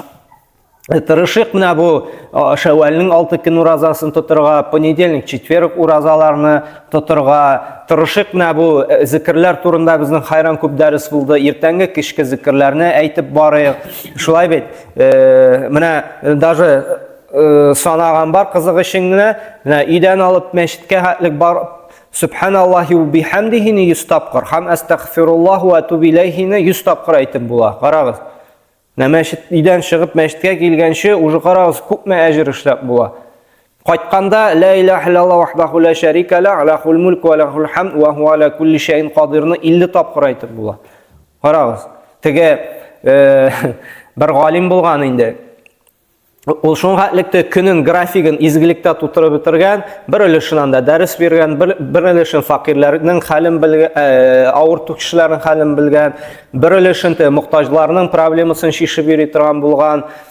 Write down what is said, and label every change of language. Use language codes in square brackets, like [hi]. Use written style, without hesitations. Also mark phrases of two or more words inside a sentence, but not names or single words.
[tt] Тырышык менә бу Шәввалның 6 көн уразасын тотырга, [ru] понедельник, четверг [tt] уразаларны тотырга. Тырышык менә бу зикрләр турында безнең хайран күп дәрес булды. Иртәнге кичке зикрләрне әйтеп барыйк. Шулай бит. Менә даже санаган бар кызык өчен генә, менә өйдән алып мәчеткә хәтлек бар. [ar] سبحان الله وبحمده [tt] 100 тапкыр, һәм [ar] أستغفر الله وأتوب إليه [tt] 100 тапкыр әйтеп була. Карагыз. Мәчет өйдән чыгып мәчеткә килгәнче уже карагыз күпме әҗер эшләп була. Кайтканда [ar] لا إله إلا الله وحده لا شريك له له الملك وله الحمد وهو على كل شيء قدير [tt] 50 тапкыр әйтеп була. Карагыз. Теге бер галим булган инде. Ул шуңа хәтлектә көнен графигын изгелектә тутырып бетергән, бер өлешен анда дәрес биргән, бер өлешен факирләрнең хәлен белгән, авыр кешеләрнең хәлен белгән, бер өлешен мохтаҗларның проблемасын шишеп йөри торган булган.